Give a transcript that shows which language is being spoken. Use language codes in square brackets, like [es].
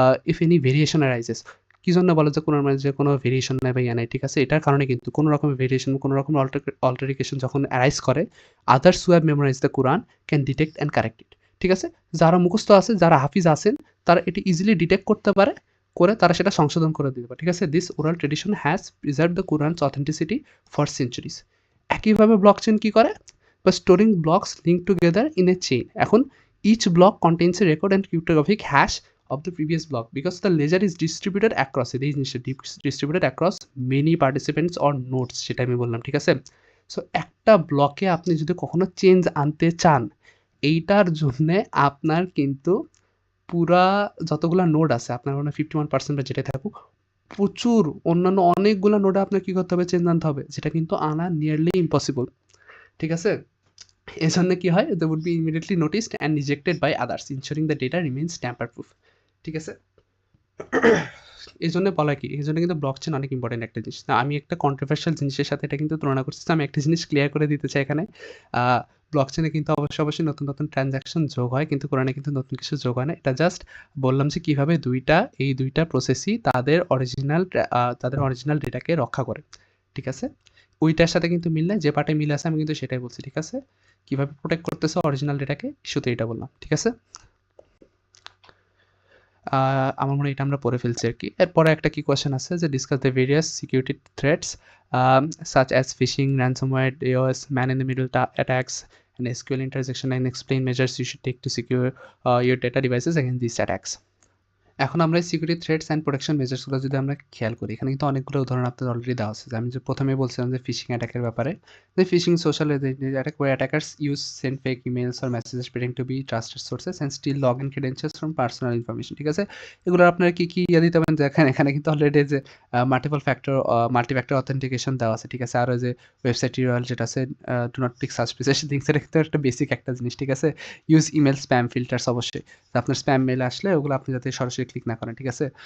[en] If any variation arises, [bn] কি জন্য বলে যে কোরআন মাজিদে কোনো ভেরিয়েশন নাই বা ইয়া নাই, ঠিক আছে? এটার কারণে কিন্তু কোনো রকমের ভেরিয়েশন, কোনো রকমের অল্টারেশন যখন arise করে, [en] others who have memorized the Quran can detect and correct it, [bn] ঠিক আছে? যারা মুখস্থ আছে, যারা হাফিজ আছেন, তারা এটা ইজিলি ডিটেক্ট করতে পারে, করে তারা সেটা সংশোধন করে দিতে পারে, ঠিক আছে? [en] This oral tradition has preserved the Quran's authenticity for centuries. [bn] একইভাবে ব্লকচেইন কি করে? [en] বা storing blocks link together in a chain. [bn] এখন [en] each block contains a record and cryptographic hash of the previous block because the ledger is distributed across it. [bn] এই জিনিসটা [en] distributed across many participants or nodes, [bn] সেটা আমি বললাম, ঠিক আছে? So একটা ব্লকে আপনি যদি কখনো চেঞ্জ আনতে চান, এইটার জন্যে আপনার কিন্তু পুরা যতগুলা নোড আছে আপনার মানে 51% বা যেটাই থাকুক, প্রচুর অন্যান্য অনেকগুলা নোডে আপনার কি করতে হবে? চেঞ্জ আনতে হবে। যেটা কিন্তু আনা নিয়ারলি ইম্পসিবল। ঠিক আছে? এজন্য কি হয়? [en] They would be immediately noticed and rejected by others, ensuring the data remains tamper proof. [bn] ঠিক আছে? এজন্য বলা কি? এজন্য কিন্তু ব্লকচেইন অনেক ইম্পোর্টেন্ট একটা জিনিস। না আমি একটা কন্ট্রোভার্সিয়াল জিনিসের সাথে এটা কিন্তু তুলনা করতেছি। আমি একটা জিনিস ক্লিয়ার করে দিতে চাই এখানে। আ ব্লকচেইনে কিন্তু অবশ্যই নতুন ট্রান্সেকশন যোগ হয়। কিন্তু কোরআনে কিন্তু নতুন কিছু যোগ হয় না। এটা জাস্ট বললাম যে কিভাবে এই ২ টা প্রসেসই তাদের অরিজিনাল ডেটাকে রক্ষা করে। ঠিক আছে? ওইটার সাথে কিন্তু মিল নাই। যে পার্টে মিল আছে আমি কিন্তু সেটাই বলছি। ঠিক আছে? কিভাবে প্রোটেক্ট করতেছে অরিজিনাল ডেটাকে শুধু এটা বললাম। ঠিক আছে? আমার মনে হয় এটা আমরা পড়ে ফেলছি আরকি। এরপরে একটা কি কোয়েশ্চেন আছে যে [en] Discuss the various security threats such as phishing, ransomware, DOS, man in the middle attacks, and SQL intersection, and explain measures you should take to secure your data devices against these attacks. [bn] এখন আমরা এই security threats and protection মেজার্সগুলো যদি আমরা খেয়াল করি, এখানে কিন্তু অনেকগুলো উদাহরণ আপনাদের অলরেডি দেওয়া আছে। যে আমি যে ১ম এ বলছিলাম যে ফিশিং অ্যাটাকের ব্যাপারে। [en] যে phishing social attack where attackers use send fake emails or messages pretending to be trusted sources and steal login credentials from personal information, [bn] ঠিক আছে? এগুলোর আপনারা কি ইয়ে দিতে পারেন? দেখেন এখানে কিন্তু অলরেডি যে মাল্টি ফ্যাক্টর অথেন্টিকেশন দেওয়া আছে, ঠিক আছে? আর ওই যে ওয়েবসাইট URL যেটা আছে [en] do not click suspicious links, [bn] এটা কিন্তু একটা বেসিক একটা জিনিস, ঠিক আছে? [en] use email spam filters [bn] অবশ্যই। আপনার স্প্যাম মেইল আসলে ওগুলো আপনি যাতে সরাসরি ক্লিক না করেন, ঠিক আছে?